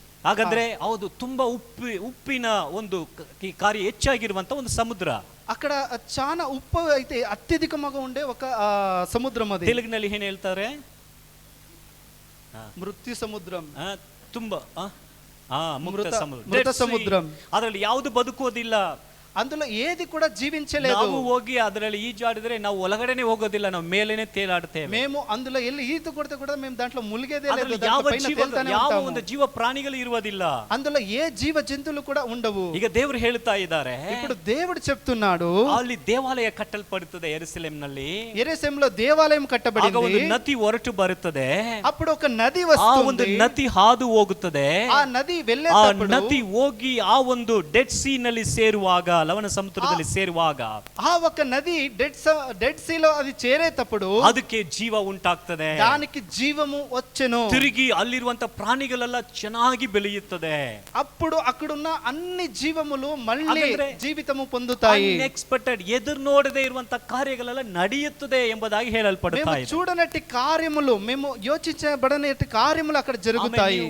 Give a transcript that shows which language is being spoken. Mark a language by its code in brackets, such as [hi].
[kn] ಹಾಗಾದ್ರೆ ಹೌದು, ತುಂಬಾ ಉಪ್ಪಿನ ಒಂದು ಕಾರ್ಯ ಹೆಚ್ಚಾಗಿರುವಂತ ಒಂದು ಸಮುದ್ರ. [te] అక్కడ చాలా ఉప్పు అయితే అత్యధికంగా ఉండే ఒక సముద్రం. అది [kn] ತೆಲುಗಿನಲ್ಲಿ ಏನ್ ಹೇಳ್ತಾರೆ? [te] మృత్యు సముద్రం. [kn] ತುಂಬಾ [te] మృత సముద్రం. [kn] ಅದರಲ್ಲಿ ಯಾವುದು ಬದುಕೋದಿಲ್ಲ. [te] అందులో ఏది కూడా జీవించలేదు. [kn] ನಾವು ಹೋಗಿ ಅದರಲ್ಲಿ ಈಜಾಡಿದ್ರೆ ನಾವು ಒಳಗಡೆನೆ ಹೋಗೋದಿಲ್ಲ, ನಾವು ಮೇಲೇನೆ ತೇಲಾಡ್ತೇವೆ. [te] మేము అందులో వెళ్ళి ఈత కొడితే కూడా మేము దాంట్లో ములిగేదే లేదు. [kn] ಯಾವ ಒಂದು ಜೀವ ಪ್ರಾಣಿಗಳು ಇರುವುದಿಲ್ಲ. [te] అందులో ఏ జీవ జంతువులు కూడా ఉండవు. [kn] ಈಗ ದೇವರು ಹೇಳ್ತಾ ಇದ್ದಾರೆ, [te] ఇప్పుడు దేవుడు చెప్తున్నాడు, [kn] ಅಲ್ಲಿ ದೇವಾಲಯ ಕಟ್ಟಲ್ಪಡುತ್ತದೆ ಯೆರೂಸಲೇಮಿನಲ್ಲಿ. [te] యెరూషలేములో దేవాలయం కట్టబడింది. [kn] ಆಗ ಒಂದು ನದಿ ಹೊರಟು ಬರುತ್ತದೆ. [te] అప్పుడు ఒక నది [kn] ಆ [te] వస్తుంది. [kn] ಒಂದು ನದಿ ಹಾದು ಹೋಗುತ್ತದೆ. [te] ఆ నది వెళ్ళేటప్పుడు [kn] ಆ ನದಿ ಹೋಗಿ ಆ ಒಂದು ಡೆಡ್ ಸೀ ನಲ್ಲಿ ಸೇರುವಾಗ, ಲವಣ ಸಮುದ್ರದಲ್ಲಿ ಸೇರುವಾಗ, [te] ఆ ఒక నది డెడ్ సీ లో అది చేరేటప్పుడు [kn] ಅದಕ್ಕೆ ಜೀವ ಉಂಟಾಗ್ತದೆ. [te] దానికి జీవము వచ్చెను. [kn] ತಿರುಗಿ ಅಲ್ಲಿರುವಂತ ಪ್ರಾಣಿಗಳೆಲ್ಲ ಚೆನ್ನಾಗಿ ಬೆಳೆಯುತ್ತದೆ. [te] అప్పుడు అక్కడున్న అన్ని జీవములు మళ్ళీ జీవితము పొందుతాయి. [kn] ಅನ್ಎಕ್ಸ್ಪೆಕ್ಟೆಡ್, ಎದುರು ನೋಡದೆ ಇರುವಂತ ಕಾರ್ಯಗಳೆಲ್ಲ ನಡೆಯುತ್ತದೆ ಎಂಬುದಾಗಿ ಹೇಳಲ್ಪಡುತ್ತಾ ಇದೆ. [te] చూడనట్టి కార్యములు, మేము యోచించబడనట్టి కార్యములు అక్కడ జరుగుతాయి.